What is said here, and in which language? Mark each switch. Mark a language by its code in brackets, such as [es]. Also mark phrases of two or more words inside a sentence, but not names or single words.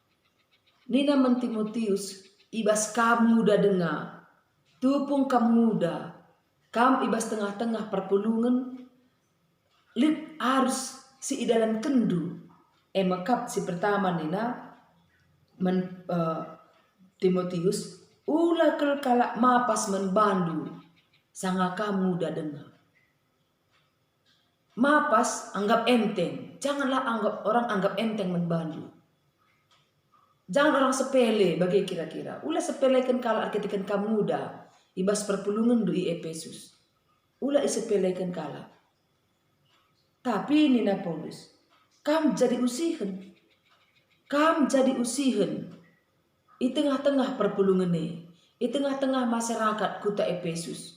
[btx] Nina men Timotius ibas kam muda dengar, tupung kam muda, kam ibas tengah-tengah perpulungan, lit harus si idalan kendu. Mekap si pertama nina Timotius ulah kalak mapas menbandu sanga kamu muda dengar. [id] Mapas anggap enteng, janganlah orang anggap enteng menbandu. Jangan orang sepele bagi kira-kira. [btx] Ulah sepelekan kalak [id] ketika kamu muda [btx] ibas perpulungan di Efesus. Ulah isepelekan kalak. Tapi nina Paulus, kam jadi usihen. Kam jadi usihen. [id] Di tengah-tengah perpulungan di tengah-tengah masyarakat kota Efesus.